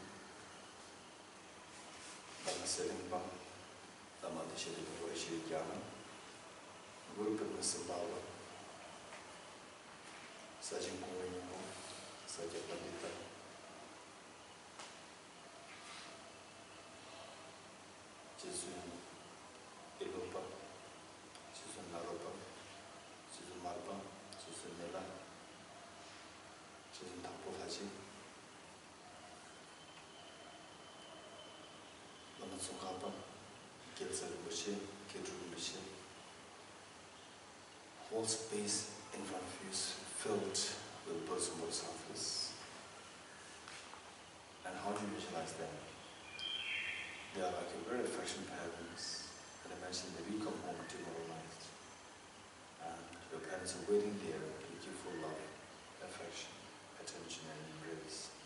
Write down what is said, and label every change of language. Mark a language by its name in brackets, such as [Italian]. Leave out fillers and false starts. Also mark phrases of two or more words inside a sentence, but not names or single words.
[English] Lama Selimba, Lama Deshadika Shri Gyana, Guru Padmasambhava, Sajjan Kumayango, Sajjan Pandita, Geshe Lharampa, Geshe Lharampa, Geshe Marpa, Geshe Nela, Geshe Tapohaji, Lama Tsongkhapa, Gyaltsen Rinpoche, Gyaltsen Rinpoche. Whole space in front of you is filled with Buddhas and Bodhisattvas. And how do you visualize them? They are like your very affection parents, and imagine that you come home demoralized, and your parents are waiting there with you for love, affection, attention, and embrace.